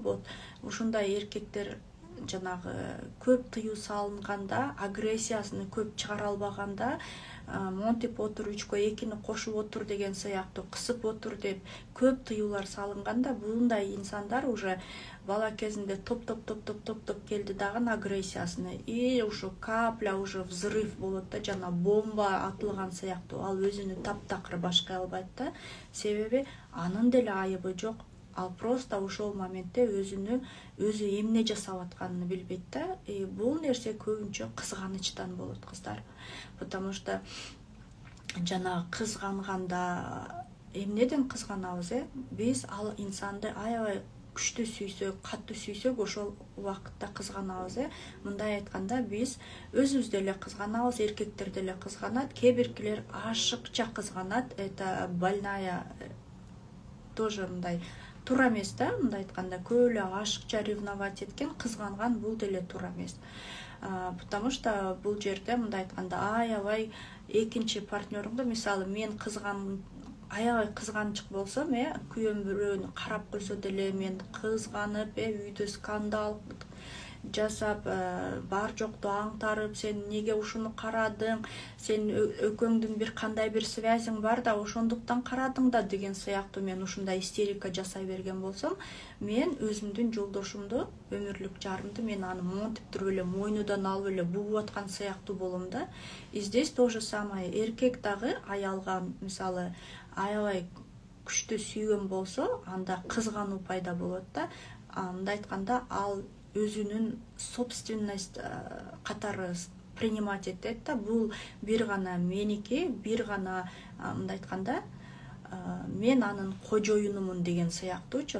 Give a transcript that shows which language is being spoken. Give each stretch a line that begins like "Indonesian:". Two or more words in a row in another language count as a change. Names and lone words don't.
Kyrgyz: Вот ушундай эркектер жанагы көп тыюу салынганда, агрессиясын көп чыгара албаганда, монтип отур, 3-кө 2-ни кошуп отур деген сыяктуу, кысып отур деп көп тыюулар салынганда, мындай инсандар уже бала кезинде топ келди дагы агрессиясына, и ушу
Russian: капля уже взрыв
Kyrgyz: болот да, жана бомба атылган сыяктуу. Ал өзүнү таптакыр башкай албайт да, себеби анын деле айыбы жок. Ал просто ошол моментте өзү эмне жасап атканын билбейт да. Бул нерсе көбүнчө кызганычтан болот, кыздар.
Russian: Потому что
Kyrgyz: жана кызганганда эмнеден кызганабыз, биз ал инсанды аябай күчтүү сүйсөк, катуу сүйсөк, ошол убакытта кызганабыз. Мындай айтканда, биз өзүбүз деле кызганабыз, эркектер деле кызганат, кээ биркилер ашыкча кызганат.
Russian: Это больная тоже
Kyrgyz: мындай туура эмес да, мындай айтканда, көп эле ашыкча ревновать эткен, кызганган бул деле туура эмес.
Russian: Потому что
Kyrgyz: бул жерде мындай айтканда аябай экинчи партнерыңды, мисалы мен аябай кызганычык болсом, күйөөм бирөөнү карап койсо деле мен кызганып, үйдө скандал жасап, бар жокту аңтарып, сен неге ушуну карадың, сен экөөңдүн бир кандай бир связиң бар да, ошондуктан карадың да деген сыяктуу мен ушундай истерика жасай берген болсом, мен өзүмдүн жолдошумду, өмүрлүк жарымды мен аны монтип туруп эле мойнудан алып эле бугуп аткан сыяктуу болом да.
Russian: И здесь то же самое.
Kyrgyz: Эркек дагы аялга мисалы аябай күчтүү сүйгөн болсо, анда кызгануу пайда болот да. Мындай айтканда, ал өзүнүн собственность катары принимать этет да. Бул бир гана меники, бир гана мындай айтканда, мен анын кожоюнумун деген сыяктуучу.